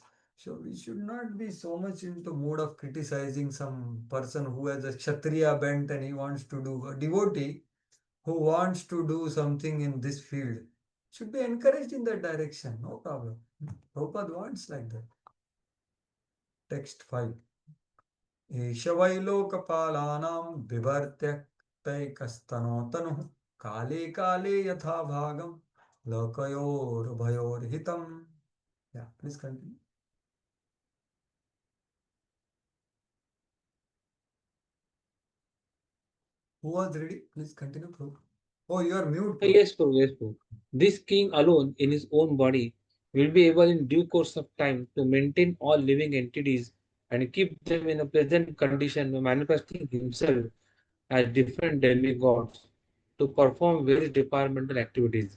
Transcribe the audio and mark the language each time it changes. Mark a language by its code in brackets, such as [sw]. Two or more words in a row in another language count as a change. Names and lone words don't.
[en] So we should not be so much into mood of criticizing some person who has a Kshatriya bent and he wants to do a devotee who wants to do something in this field should be encouraged in that direction. No problem. Prabhupada wants like that. Text 5. [sa] Eshavailokapalanam vivartyaktaikastanotanuh kale kale yatha bhagam lokayor bhayor hitam. [en] Yeah, please continue. Who was ready? Please continue, Prabhu. Oh, you are mute, Prabhu. Yes, Prabhu, yes, Prabhu. This king alone in his own body will be able in due course of time to maintain all living entities and keep them in a pleasant condition by manifesting himself as different demigods to perform various departmental activities.